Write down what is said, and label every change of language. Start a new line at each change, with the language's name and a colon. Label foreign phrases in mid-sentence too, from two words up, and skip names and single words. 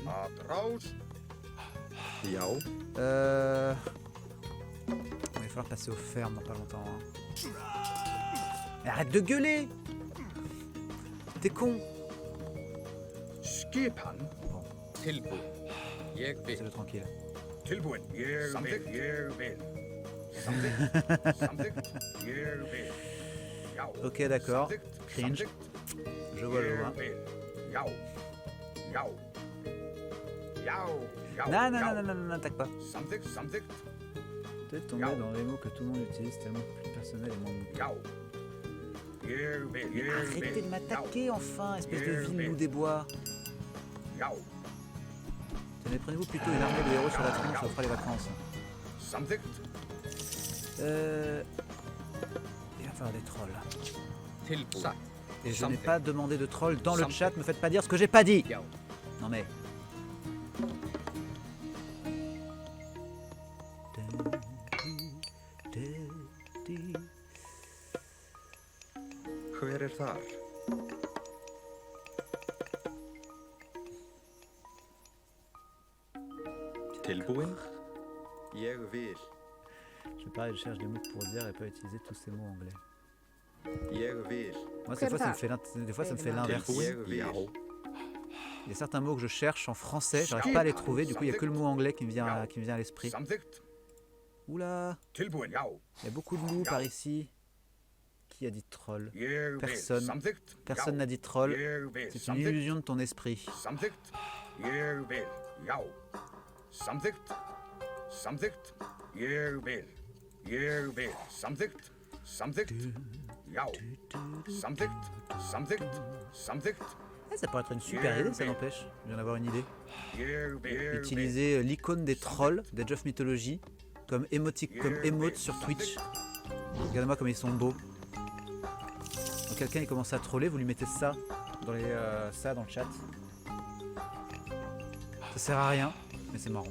French: Il va falloir passer aux fermes dans pas longtemps. Hein. Mais arrête de gueuler! T'es con! Bon. Laissez-le tranquille.
Icelandic: Tilbúin. Samþykkt. Ég vil. Samþykkt. Samþykkt. Ég vil. Já.
French: Ok, d'accord. Samþykkt. Cringe. Samþykkt. Je vois le Ég voix.
Icelandic: vil. Já. Já. Já. Já.
French: Non, non, Já. non, non, non, n'attaque pas.
Icelandic: Samþykkt. Samþykkt.
French: Peut-être tomber dans les mots que tout le monde utilise, tellement plus personnel et moins mouton.
Icelandic: Já. Ég vil. Ég
French: Arrêtez vil. de m'attaquer enfin, espèce de vil loup des bois. Já. Tenez, prenez-vous plutôt une armée de héros sur la tronche, ça fera les vacances. Samþykkt. Il va falloir des trolls. Et je n'ai pas demandé de trolls dans le chat, me faites pas dire ce que j'ai pas dit. Non mais...
Icelandic: Hver þar?
French: Tilbúin?
Icelandic: Ég vil.
French: Je pareil, je cherche des mots pour dire et pas utiliser tous ces mots anglais.
Icelandic: Ég vil.
French: Moi, des fois, ça me fait l'inverse.
Icelandic: Ég vil.
French: Il y a certains mots que je cherche en français, j'arrive pas à les trouver, du coup il n'y a que le mot anglais qui me vient à l'esprit. Samþykkt. Oula,
Icelandic: Tilbúin. Já.
French: il y a beaucoup de loups par ici. Qui a dit troll?
Icelandic: Ég vil.
French: Personne. Samþykkt. Personne Já. n'a dit troll.
Icelandic: Ég vil.
French: C'est une Samþykkt. illusion de ton esprit.
Icelandic: Samþykkt. Ég vil. Já. Samþykkt. Samþykkt. Ég vil. Ég vil. Samþykkt. Samþykkt. Já. Samþykkt. Samþykkt. Samþykkt.
French: Ah, ça pourrait être une super idée, ça n'empêche. Je viens d'avoir une idée.
Icelandic: Ég vil.
French: Utiliser l'icône des trolls d'Age of Mythology comme emote sur Twitch. Regardez-moi comme ils sont beaux. Quand quelqu'un il commence à troller, vous lui mettez ça dans dans le chat. Ça sert à rien, mais c'est marrant.